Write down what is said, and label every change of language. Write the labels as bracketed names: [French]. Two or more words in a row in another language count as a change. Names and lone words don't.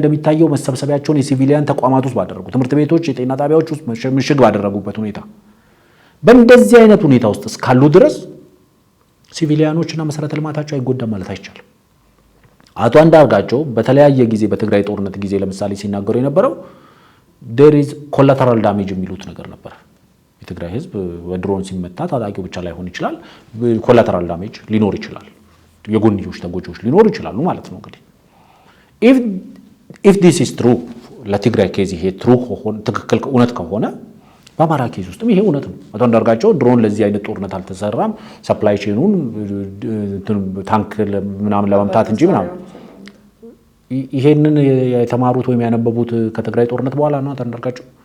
[Amharic] እንደሚታየው መሰብሰቢያቸውን የሲቪሊያን ተቋማት ውስጥ ባደረጉ፣ ትምህርት ቤቶች፣ የጤና ጣቢያዎች ውስጥ ምሽግ ባደረጉበት ሁኔታ በእንደዚህ አይነት ሁኔታ ውስጥ እስካሉ ድረስ ሲቪሊያኖችና መሰረተ ልማታቸው አይጎዳም ማለት አይቻልም። አቶ አንዳርጋቸው በተለያየ ጊዜ በትግራይ ጦርነት ጊዜ ለምሳሌ ሲናገሩ የነበረው [English] there is collateral damage [Amharic] የሚሉት ነገር ነበር። የትግራይ ህዝብ በድሮን ሲመታ ታጣቂው ብቻ ላይሆን ይችላል፣ [English] collateral damage [Amharic] ሊኖር ይችላል፣ የጎንዮሽ ተጎጂዎች ሊኖሩ ይችላሉ ማለት ነው። እንግዲህ [English] if this is true [Amharic] ለትግራይ ኬዝ ይሄ ትሩ ከሆነ ትክክል እውነት ከሆነ በአማራ ኬዝ ውስጥም ይሄ እውነት ነው። አቶ አንዳርጋቸው ድሮን ለዚህ አይነት ጦርነት አልተሰራም፣ ሰፕላይ ቼኑን ታንክ ምናምን ለመምታት እንጂ ምናምን ይሄንን የተማሩት ወይም ያነበቡት ከትግራይ ጦርነት በኋላ ነው። አቶ አንዳርጋቸው